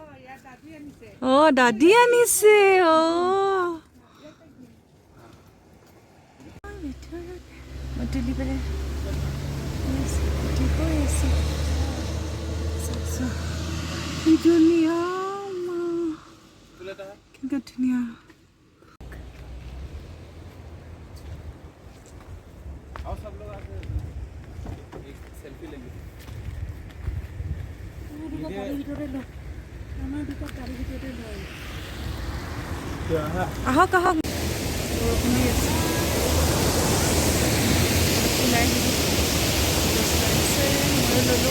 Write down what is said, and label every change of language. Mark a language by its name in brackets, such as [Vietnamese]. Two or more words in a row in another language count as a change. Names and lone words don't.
[Assamese] দাদী আনিছে। তুলি পেলাই ধুনীয়া, কিন্তু ধুনীয়া। [Hindi] सब लोग आते हैं, एक सेल्फी लेंगे। [Assamese] আহক আহক। বৰষুণ দি আছে, ওলাই ময়ো ল'লোঁ।